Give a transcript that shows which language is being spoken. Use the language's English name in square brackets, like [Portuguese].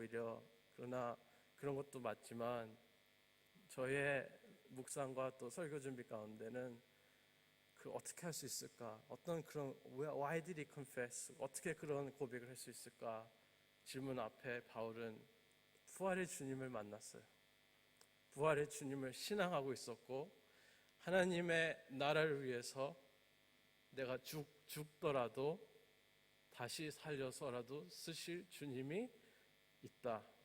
[Korean] 오히려 그러나 그런 것도 맞지만 저의 묵상과 또 설교 준비 가운데는 그 어떻게 할 수 있을까? 어떤 그런 [English] why did he confess? [Korean] 어떻게 그런 고백을 할 수 있을까? 질문 앞에 바울은 부활의 주님을 만났어요. 부활의 주님을 신앙하고 있었고 하나님의 나라를 위해서 내가 죽더라도 다시 살려서라도 쓰실 주님이 있다.